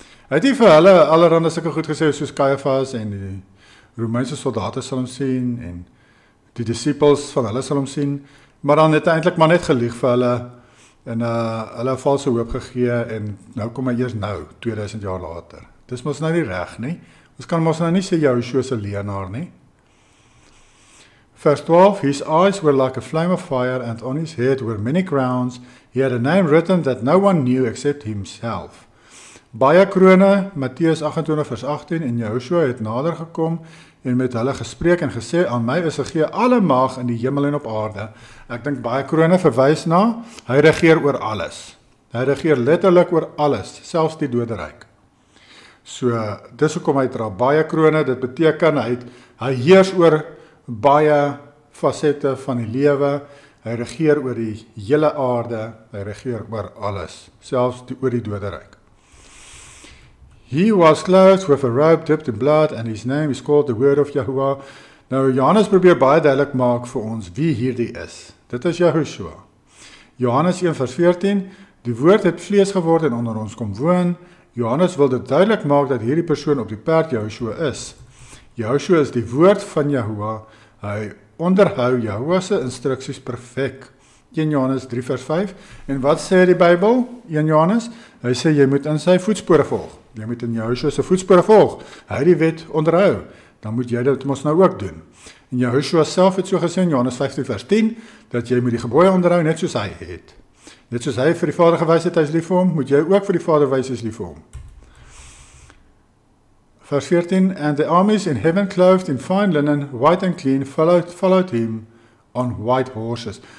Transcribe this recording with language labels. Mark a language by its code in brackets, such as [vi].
[af] Hy het nie vir hulle allerhande sulke goed gesê soos Caiaphas en die Romeinse soldate sal hom sien en die disippels van hulle sal hom sien, maar dan het hy eintlik maar net gelieg vir hulle en hulle valse hoop gegee en nou kom hy eers nou 2000 jaar later. Dis mos nou nie reg nie. Ons kan mos nou nie sê Joshua se leenaar nie. [en] Verse 12, his eyes were like a flame of fire and on his head were many crowns. He had a name written that no one knew except himself. [af] Baie krone, Matteus 28 vers 18, en Joshua het nader gekom en met hulle gespreek en gesê, aan my is gegee alle mag in die hemel en op aarde. Ek dink baie krone verwys na, hy regeer oor alles. Hy regeer letterlik oor alles, selfs die doderyk. So, dis hoekom hy dra baie krone, dit beteken hy heers oor baie fasette van die lewe, hy regeer oor die hele aarde, hy regeer oor alles, selfs oor die doderyk. [en] He was clothed with a robe dipped in blood and his name is called the Word of Yahuwah. [af] Nou, Johannes probeer baie duidelik maak vir ons wie hierdie is. Dit is Jehoshua. Johannes 1 vers 14, die woord het vlees geword en onder ons kom woon. Johannes wil dit duidelik maak dat hierdie persoon op die perd Jehoshua is. Jehoshua is die woord van Yahuwah. Hy onderhou Yahuwah se instruksies perfek. 1 Johannes 3 vers 5. En wat sê die Bybel? 1 Johannes? Hy sê jy moet in sy voetspore volg. Jy moet in Jehoshua se voetspore volg. Hy het die wet onderhou. Dan moet jy dit mos nou ook doen. En Jehoshua self het so gesê in Johannes 15 vers 10 dat jy moet die gebooie onderhou net soos hy het. Net soos hy vir die Vader gewys het, hy is lief vir hom, moet jy ook vir die Vader wys, hy is lief vir hom. Vers 14, [en] and the armies in heaven clothed in fine linen, white and clean, followed him on white horses.